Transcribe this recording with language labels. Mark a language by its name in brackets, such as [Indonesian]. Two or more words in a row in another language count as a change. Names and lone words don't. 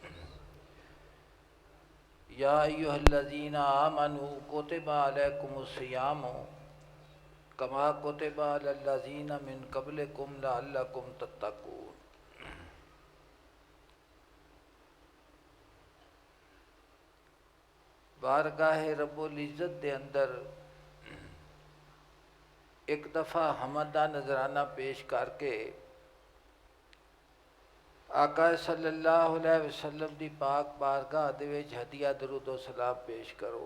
[Arabic] يا أيها الذين آمنوا كتب عليكم الصيام كما كتب على الذين من قبلكم لعلكم تتقون. [Punjabi] بارگاہ رب العزت دے اندر ایک دفعہ حمد دا نذرانہ پیش کرکے آقا [Arabic] صلى الله عليه وسلم [Punjabi] دی پاک بارگاہ دے وچ ہدیہ درود و سلام پیش کرو.